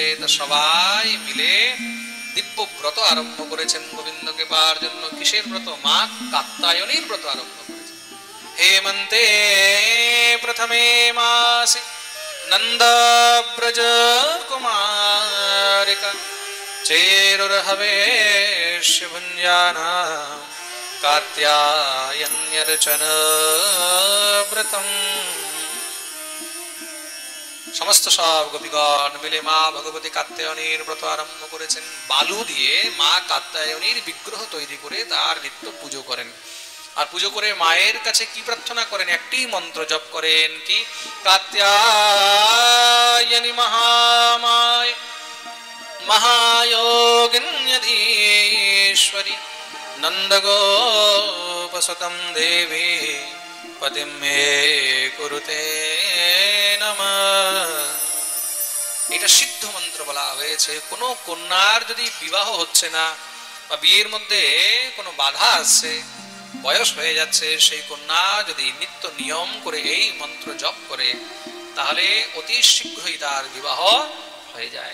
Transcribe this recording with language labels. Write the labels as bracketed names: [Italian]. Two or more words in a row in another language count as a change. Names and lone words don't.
[Bangla] তা সবাই মিলে দিব্য ব্রত আরম্ভ করেছেন গোবিন্দকে পাওয়ার জন্য। কিসের ব্রত? মা কাত্যায়নীর ব্রত আরম্ভ করেছেন। [Sanskrit] হেমন্তে প্রথমে মাসে নন্দ ব্রজ কুমারিকা चेरुर्हवेश्य भुञ्जानां कात्यायन्यर्चन व्रतम। [Bangla] সমস্ত সব গোপীগণ মিলে মা ভগবতী কাত্যায়নীর ব্রত আরম্ভ করেছেন। বালু দিয়ে মা কাত্যায়নীর বিগ্রহ তৈরি করে তার নিত্য পুজো করেন। আর পুজো করে মায়ের কাছে কি প্রার্থনা করেন? একটি মন্ত্র জপ করেন। কি? কাত্যায়নী মহামায় [Sanskrit] महायोगिन्यधीश्वरी नन्दगोपसुतं देवी पतिं मे कुरुते नमः। [Bangla] এটা সিদ্ধ মন্ত্র বলা হয়েছে। কোনো কন্যার যদি বিবাহ হচ্ছে না বা বিয়ের মধ্যে কোনো বাধা আসছে, বয়স হয়ে যাচ্ছে, সেই কন্যা যদি নিত্য নিয়ম করে এই মন্ত্র জপ করে তাহলে অতি শীঘ্রই তার বিবাহ হয়ে যায়।